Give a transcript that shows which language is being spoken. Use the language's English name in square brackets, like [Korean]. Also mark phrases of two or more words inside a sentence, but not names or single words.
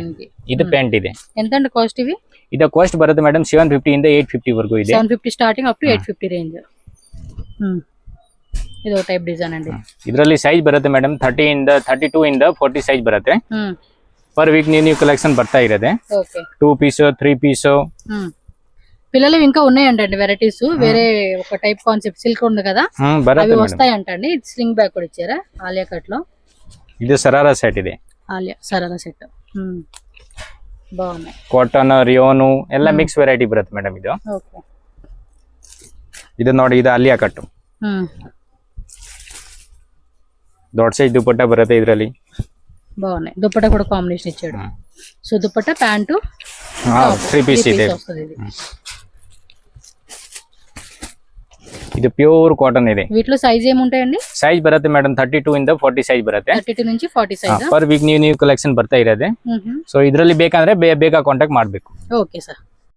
[Kannada] ಇದು ಪ್ಯಾಂಟ್ ಇದೆ. [Telugu] ఎంత అండి కాస్ట్ ఇవి? [Kannada] ಇದು ಕಾಸ್ಟ್ ಬರುತ್ತೆ ಮೇಡಮ್ 750 ಇಂದ 850 ವರೆಗೂ ಇದೆ. [English] 750 starting up to 850 range. ಇದು type design ಅಂడి. [Kannada] ಇದರಲ್ಲಿ ಸೈಜ್ ಬರುತ್ತೆ ಮೇಡಮ್ 32 ಇಂದ 40 ಸೈಜ್ ಬರುತ್ತೆ. [English] per week new collection ಬರ್ತಾ ಇರುತ್ತೆ. [Telugu] ఓకే, 2 పీస్ 3 పీస్. పిల్లలు ఇంకా ఉన్నాయంటండి వెరైటీస్. వేరే ఒక [English] type concept silk [Telugu] ఉంది కదా, అవి వస్తాయంటండి. ఇది [English] sling bag [Telugu] కూడా ఇచ్చారా ఆలియా కట్ లో. [Kannada] ಇದು ಸರಾರಾ ಸೆಟ್ ಇದೆ. [Telugu] ఆలియా సరారా సెట్ బాగున్నాయి. [Kannada] ಕಾಟನ್, ರಿಯೋನು ಎಲ್ಲ [English] mix variety [Kannada] ಬರುತ್ತೆ ಮೇಡಮ್. ಇದು [Telugu] ఓకే, [Kannada] ಇದು ನೋಡಿ, ಇದು ಆಲಿಯಾ ಕಟ್. ದೊಡ್ಡ ಸೈಜ್ ದುಪಟ್ಟ ಬರುತ್ತೆ ಇದರಲ್ಲಿ. [Telugu] బాగున్నాయి. దుపట్టా కూడా కాంబినేషన్ ఇచ్చాడు. సో దుపట్టా ప్యాంటు [Kannada] 3 పీస్ ಇದೆ. [Telugu] వస్తుంది ఇది. [Kannada] ಇದು ಪ್ಯೂರ್ ಕಾಟನ್ ಇದೆ. [Telugu] వీటిలో సైజ్ ఏముంటాయండి? [Kannada] ಸೈಜ್ ಬರುತ್ತೆ ಮೇಡಮ್ 32 ಇಂದ 40 ಸೈಜ್ ಬರುತ್ತೆ. [Telugu] 32 నుంచి 40 సైజ్. [English] per week new collection ಬರ್ತಾ ಇರೋದೆ. [Kannada] ಸೊ ಇದರಲ್ಲಿ ಬೇಕಂದ್ರೆ ಬೇಗ ಕಾಂಟ್ಯಾಕ್ಟ್ ಮಾಡಬೇಕು. [Telugu] ఓకే సార్.